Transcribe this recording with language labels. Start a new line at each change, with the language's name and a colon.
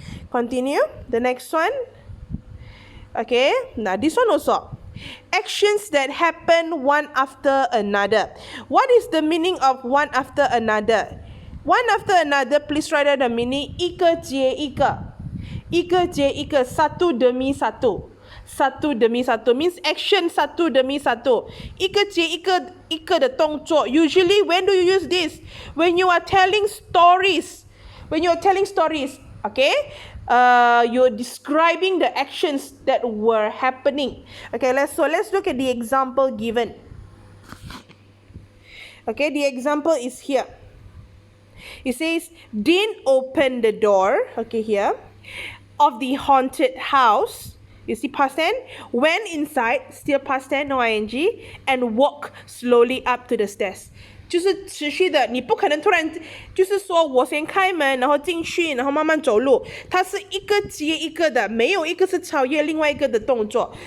English: Continue. The next one. Okay. Now this one also. Actions that happen one after another. What is the meaning of one after another? One after another, please write out the meaning.
Chinese: 一个接一个，一个接一个，
Malay: satu demi satu. Satu demi satu
English: means action
Malay: satu demi satu.
Chinese: 一个接一个的动作.
English: Usually, when do you use this? When you are telling stories. When you are telling stories, okay? You're describing the actions that were happening. Okay, let's look at the example given. Okay, the example is here. It says, Dean opened the door, okay, here, of the haunted house. You see past tense? Went inside, still past tense, no ing, and walk slowly up to the stairs.
Chinese: 就是持续的，你不可能突然就是说我先开门，然后进去，然后慢慢走路。它是一个接一个的，没有一个是超越另外一个的动作。